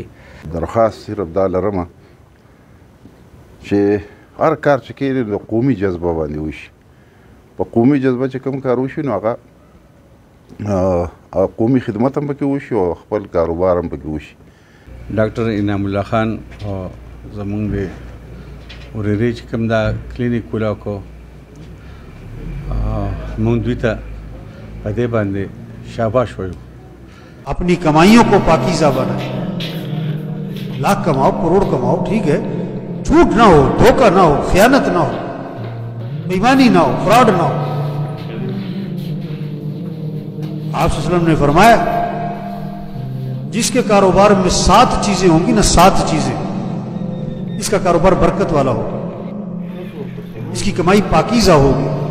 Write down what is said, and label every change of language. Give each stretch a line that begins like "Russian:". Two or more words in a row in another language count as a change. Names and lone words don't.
Pashto: درخواست صرف دا لرمه چې هر کار چې کېږي د قومي جذبه باندې وشي په قومي جذبه چې کوم کار وشي نو هغه قومي خدمت هم پکې وشي او خپل کاروبار هم پکې وشي. ډاکټر انعام الله خان زمونږ د ورېرې چې کوم دا کلینیک کولاو کو مونږ دوی ته په دې باندې شاباش وایو.
Urdu: اپنی کمائیوں کو پاکیزہ بنائے، لاکھ کماؤ کروڑ کماؤ ٹھیک ہے، جھوٹ نہ ہو، دھوکہ نہ ہو، خیانت نہ ہو، بے ایمانی نہ ہو، فراڈ نہ ہو. آپ صلی اللہ نے فرمایا جس کے کاروبار میں 7 چیزیں ہوں گی نا، 7 چیزیں، اس کا کاروبار برکت والا ہوگا، اس کی کمائی پاکیزہ ہوگی.